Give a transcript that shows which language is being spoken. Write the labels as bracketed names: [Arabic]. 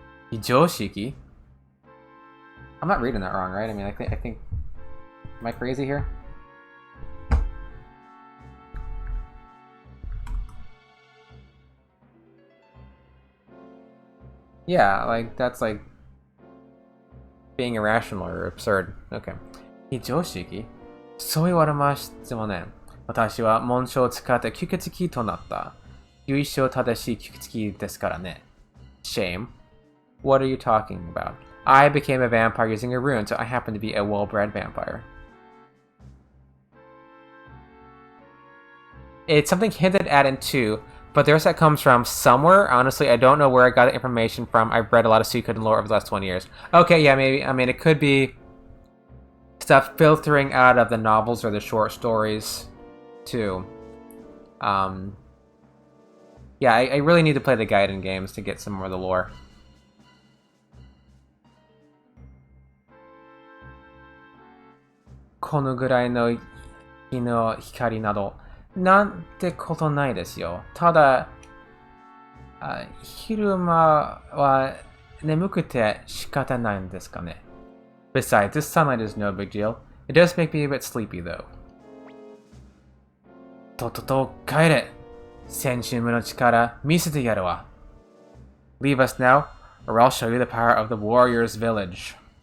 [English] Hijoshiki? I'm not reading that wrong, right? I mean, I think... Am I crazy here? Yeah, like, that's like... being irrational or absurd. Okay. Hijoshiki? [Japanese] そう言われましてもね、私は紋章を使って吸血鬼となった。由緒正しい吸血鬼ですからね。 [English] Shame? What are you talking about? I became a vampire using a rune, so I happen to be a well-bred vampire. It's something hinted at in 2, but there's that comes from somewhere. Honestly, I don't know where I got the information from. I've read a lot of Suikoden lore over the last 20 years. Okay, yeah, maybe. I mean, it could be stuff filtering out of the novels or the short stories, too. Yeah, I really need to play the Gaiden games to get some more of the lore. [Japanese] このぐらいの日の光などなんてことないですよ。ただ、昼間は眠くて仕方ないんですかね。 [English] Besides, this sunlight is no big deal. It does make me a bit sleepy, though. [Japanese] とっとと帰れ。 Senshimu no chikara misete yaru wa. [English] Leave us now, or I'll show you the power of the warrior's village.